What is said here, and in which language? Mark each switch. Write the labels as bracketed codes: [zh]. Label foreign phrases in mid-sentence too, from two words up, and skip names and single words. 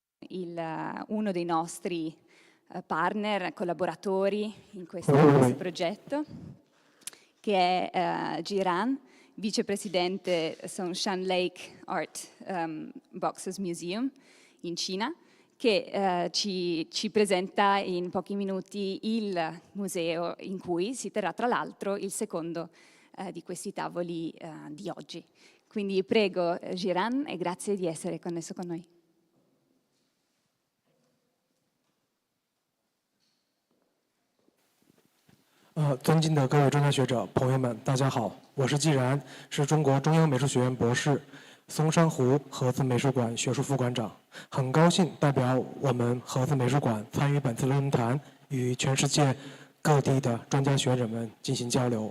[it] uno dei nostri partner, collaboratori in questo progetto, che è 𝘓𝘶n, vicepresidente Songshan Lake Art Boxes Museum in Cina, che ci presenta in pochi minuti il museo in cui si terrà tra l'altro il secondo di questi tavoli di oggi. Quindi prego 𝘓𝘶n e grazie di essere connesso con noi. [zh] 尊敬的各位专家学者、朋友们，大家好，我是𝘓𝘓，是中国中央美术学院博士，松山湖核子美术馆学术副馆长。很高兴代表我们核子美术馆参与本次论坛，与全世界各地的专家学者们进行交流。